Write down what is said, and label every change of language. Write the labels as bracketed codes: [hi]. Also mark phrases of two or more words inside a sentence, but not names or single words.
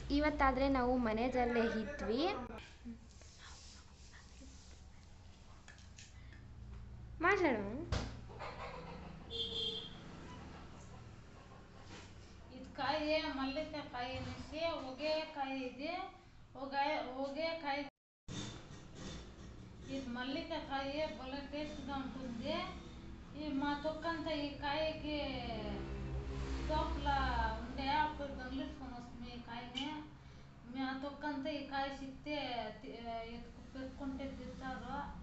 [kn] ಇವತ್ತಾದರೆ ನಾವು ಮನೆಯಲ್ಲೇ ಇದ್ವಿ. ಮಾತಾಡೋ. ಇದು ಕಾಯಿ ಮಲ್ಲಿಕಾಯಿ ಎನಿಸಿ ಹೊಗೆಕಾಯಿ ಇದೆ. [te] ಹೊಗೆಕಾಯಿ ఇది మల్లికాయ భలే టేస్ట్గా ఉంటుంది. ఈ మా తొక్కంత ఈ కాయకి తోకలా ఉండే అప్పుడు దొంగిలించుకొని వస్తుంది ఈ కాయని. మా తొక్కంతా ఈ కాయ సిక్తే పెట్టుకుంటే తింటారు.